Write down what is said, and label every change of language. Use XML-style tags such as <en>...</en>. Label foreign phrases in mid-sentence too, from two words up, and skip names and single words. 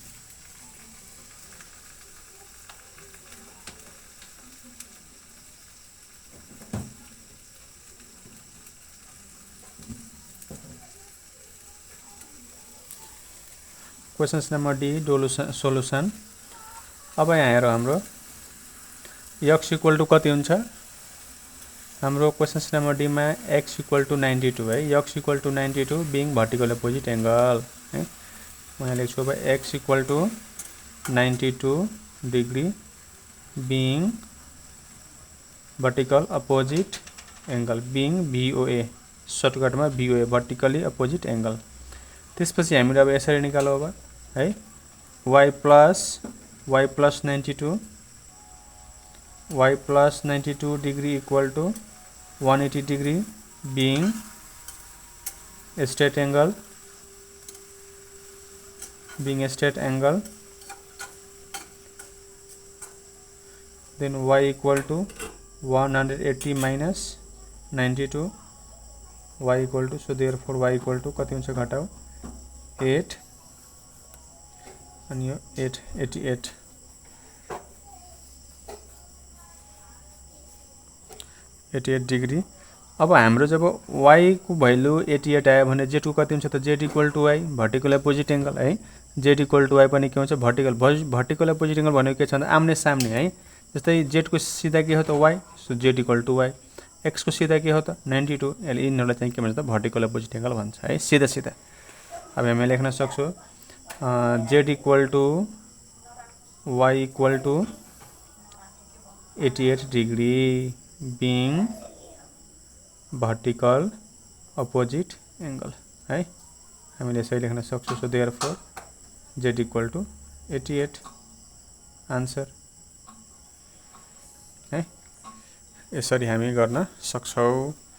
<en>Questions number D solution.</en> <ne>अब यहाँ हेरौँ हाम्रो</ne> <en>x equal to</en> <ne>कति हुन्छ हाम्रो</ne> <en>questions number D</en> <ne>मा</ne> <en>x equal to 92</en> <ne>है,</ne> <en>x equal to 92 being vertical opposite angle</en> <ne>है, म यहाँ लेख्छु अब</ne> <en>x equal to 92 degree being vertical opposite angle being VOA,</en> <ne>सर्टकट में</ne> <en>VOA vertically opposite angle.</en> <ne>त्यसपछि हामीले अब यसरी निकालौँ अब है,</ne> <en>y plus 92 degree equal to 180 degree being straight angle, then y equal to 180 minus 92, y equal to, so therefore y equal to</en> <ne>कति हुन्छ घटाऊ 8 अनि यो 88 डिग्री। अब हाम्रो जब y को भ्यालु 88 आयो भने z को कति हुन्छ त</ne> <en>z equal to y vertical opposite angle</en> <ne>है,</ne> <en>z equal to y</en> <ne>पनि के हुन्छ</ne> <en>vertical opposite angle</en> <ne>भनेको के छ भन्दा आम्ने सामने है, जस्तै z को सीधा के हो त y,</ne> <en>so z equal to y,</en> <ne>x को सीधा के हो त 92, यसले यिनीहरुलाई चाहिँ के भन्छ त</ne> <en>vertical opposite angle</en> <ne>भन्छ है, सीधा सीधा। अब हामी लेख्न सक्छौं</ne> <en>z equal to y equal to 88 degree being vertical opposite angle</en> <ne>है, हामीले यसरी लेख्न सक्छौं।</ne> <en>so therefore z equal to 88 answer</en> <ne>है, यसरी हामी गर्न सक्छौं।</ne>